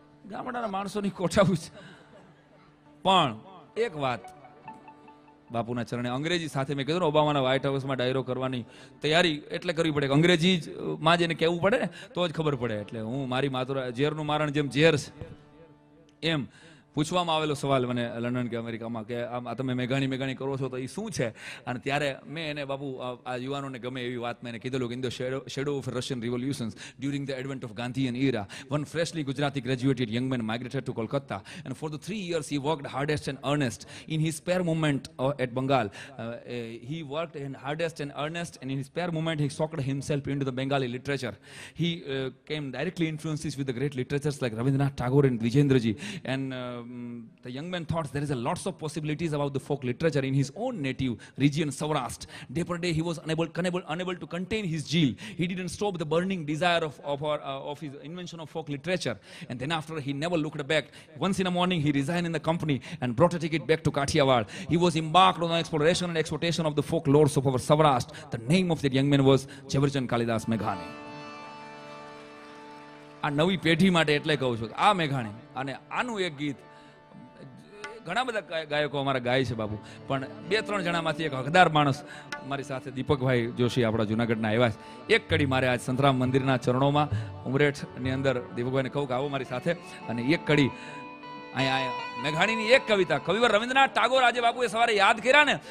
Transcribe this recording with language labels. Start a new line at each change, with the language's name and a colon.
Gujarati: ગામડાના માણસોની કોઠાવું છે. પણ એક વાત બાપુના ચરણે, અંગ્રેજી સાથે મેં કીધું ઓબામાના વ્હાઇટ હાઉસમાં ડાયરો કરવાની તૈયારી એટલે કરવી પડે, અંગ્રેજી માં જેને કહેવું પડે ને તો જ ખબર પડે. એટલે હું મારી માતુરા ઝેરનું મારણ જેમ ઝેર છે એમ પૂછવામાં આવેલો સવાલ મને લંડન કે અમેરિકામાં, કે તમે મેઘાણી કરો છો તો એ શું છે? અને ત્યારે મેં એને બાપુ આ યુવાનોને ગમે એવી વાત મેં કીધેલું કે
English: In the shadow of Russian revolutions during the advent of Gandhian era, one freshly Gujarati graduated young man migrated to Kolkata, and for the 3 years he worked hardest and earnest in his spare moment at Bengal. He worked in hardest and earnest, and in his spare moment he soaked himself into the Bengali literature. He came directly influences with the great literatures like Rabindranath Tagore and Vijendraji, and the young man thought there is a lots of possibilities about the folk literature in his own native region, Saurashtra. Day per day he was unable to contain his zeal. He didn't stop the burning desire of his invention of folk literature. And then after, he never looked back. Once in a morning, he resigned in the company and brought a ticket back to Kathiawad. He was embarked on the exploration and exploitation of the folklores of our Saurashtra. The name of that young man was Jhaverchand Kalidas Meghani.
Gujarati: આ નવી પેઢી માટે એટલે કહું છું આ મેઘાણી અને આનું એક ગીત ઘણા બધા ગાયકો અમારા ગાય છે બાપુ, પણ 2-3 જણામાંથી એક હકદાર માણસ મારી સાથે દીપકભાઈ જોશી આપણા જુનાગઢના આવ્યા છે. એક કડી મારે આજ સંતરામ મંદિરના ચરણોમાં ઉમરેઠની અંદર દીપકભાઈને કહું કે આવો મારી સાથે, અને એક કડી અહીંયા મેઘાણીની એક કવિતા કવિવર રવિન્દ્રનાથ ટાગોર આજે બાપુએ સવારે યાદ કર્યા ને.